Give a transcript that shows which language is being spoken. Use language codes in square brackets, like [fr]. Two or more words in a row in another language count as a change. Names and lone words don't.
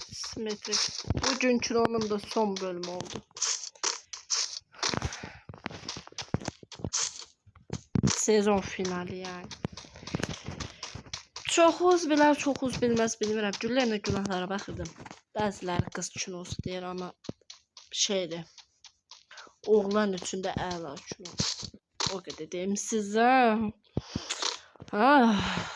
[tr] Simetrik. Bugünkü onun da son bölümü oldu. Sezon finali yani. [az] Çoxuz bilər, çoxuz bilməz bilmirəm. Güllərlə günahlara baxırdım. Bəziləri qız kinosu deyir ama şeydir. Oğlan üçün də əla kino. O qədər deyim sizə. Ah.